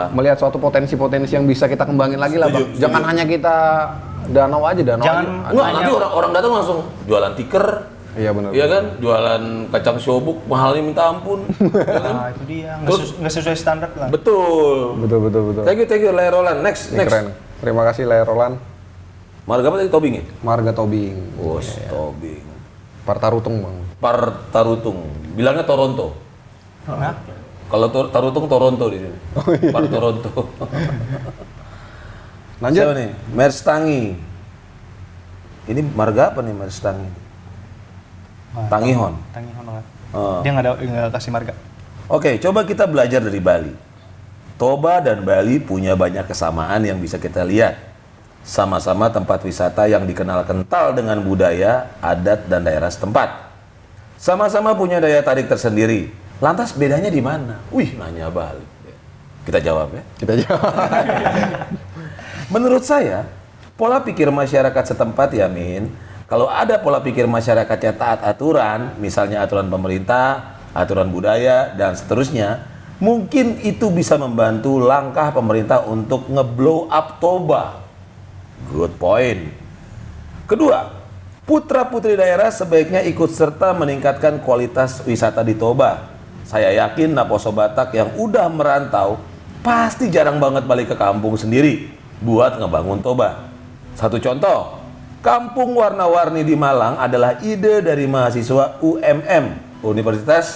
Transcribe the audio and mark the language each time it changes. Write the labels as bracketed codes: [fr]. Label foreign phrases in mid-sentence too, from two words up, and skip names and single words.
[id] melihat suatu potensi-potensi yang bisa kita kembangin lagi lah Bang. Setuju. Jangan hanya kita danau aja. Jangan Enggak, nanti orang datang langsung jualan tiker. Iya benar. Iya kan? Jualan kacang shobuk mahalnya minta ampun. Ya kan? Nah, itu dia. Terus- Nggak sesuai standar lah. Betul. Betul. [en] Thank you, Lay Roland. Next. [id] Ini keren. Terima kasih Lae Roland. Marga apa tadi Tobing ya? Marga Tobing. Tobing. Partarutung Bang. Tarutung. Bilangnya Toronto. Nah, Kalau Tarutung Toronto di sini. Toronto. Lanjut. Siapa nih? Merstangi. Ini marga apa nih Merstangi? Tangihon. Tangihon banget. Oh. Dia nggak kasih marga. Oke, coba kita belajar dari Bali. Toba dan Bali punya banyak kesamaan yang bisa kita lihat. Sama-sama tempat wisata yang dikenal kental dengan budaya, adat, dan daerah setempat. Sama-sama punya daya tarik tersendiri. Lantas bedanya di mana? Wih, nanya balik. Kita jawab ya. Kita jawab. Menurut saya, pola pikir masyarakat setempat ya Min, kalau ada pola pikir masyarakatnya taat aturan, misalnya aturan pemerintah, aturan budaya, dan seterusnya, mungkin itu bisa membantu langkah pemerintah untuk nge- [en] blow up [id] Toba. [en] Good point. [id] Kedua, putra-putri daerah sebaiknya ikut serta meningkatkan kualitas wisata di Toba. Saya yakin Naposo Batak yang udah merantau pasti jarang banget balik ke kampung sendiri buat ngebangun Toba. Satu contoh, kampung warna-warni di Malang adalah ide dari mahasiswa UMM, Universitas